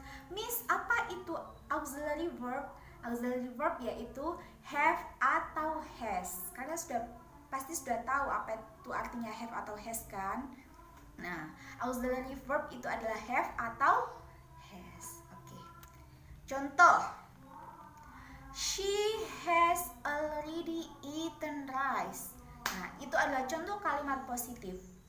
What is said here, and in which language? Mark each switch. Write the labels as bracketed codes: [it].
[id] Miss, apa itu auxiliary verb? Auxiliary verb yaitu have atau has. Kalian pasti sudah tahu apa itu artinya have atau has kan? Nah, auxiliary verb itu adalah have atau has. Oke. [en] Contoh, she has already eaten rice. [id] Nah, itu adalah contoh kalimat positif.